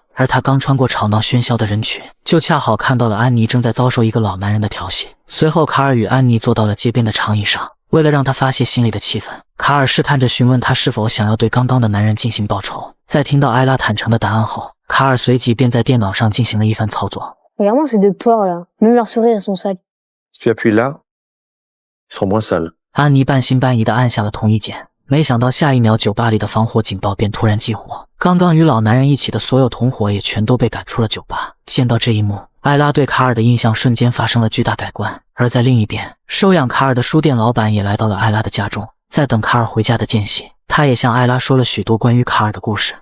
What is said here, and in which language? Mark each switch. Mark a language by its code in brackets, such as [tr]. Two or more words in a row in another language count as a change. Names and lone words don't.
[zh] 而他刚穿过吵闹喧嚣的人群，就恰好看到了安妮正在遭受一个老男人的调戏。随后卡尔与安妮坐到了街边的长椅上，为了让他发泄心里的气愤，卡尔试探着询问他是否想要对刚刚的男人进行报仇。在听到艾拉坦诚的答案后，卡尔随即便在电脑上进行了一番操作。 [fr] Regarde-moi ces 2 porcs là. Même leurs sourires sont sales. Si tu appuies là, ils seront moins sales. [zh] 安妮半信半疑地按下了同意键，没想到下一秒酒吧里的防火警报便突然激活，刚刚与老男人一起的所有同伙也全都被赶出了酒吧。见到这一幕，艾拉对卡尔的印象瞬间发生了巨大改观。而在另一边，收养卡尔的书店老板也来到了艾拉的家中，在等卡尔回家的间隙，他也向艾拉说了许多关于卡尔的故事。